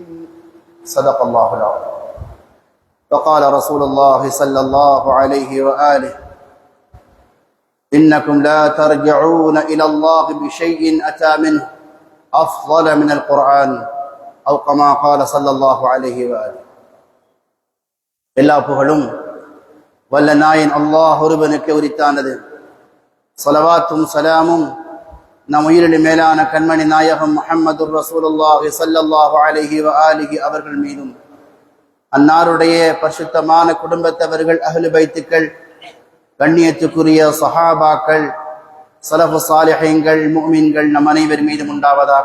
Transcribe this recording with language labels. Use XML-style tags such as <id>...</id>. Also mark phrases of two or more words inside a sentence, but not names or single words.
<ar>صدق الله العظيم. وقال رسول الله صلى الله عليه وآله: إنكم لا ترجعون إلى الله بشيء أتى منه أفضل من القرآن أو كما قال صلى الله عليه وآله.</ar> <ta>எல்லா புகழும் வல்ல நாயன் அல்லாஹ் ஒருவனுக்கு உரித்தானது. ஸலவாத்தும் ஸலாமும் நம் உயிரிலும் மேலான கண்மணி நாயகம்</ta> <ar>محمد رسول الله صلى الله عليه وآله</ar> <ta>அவர்கள் மீதும், அன்னாருடைய பரிசுத்தமான குடும்பத்தவர்கள், அஹ்லு பைத்துக்கள், கண்ணியத்துக்குரிய சஹாபாக்கள், ஸலஃபு ஸாலிஹீன்கள், முஃமின்கள் நம் அனைவர் மீதும் உண்டாவதாக.</ta>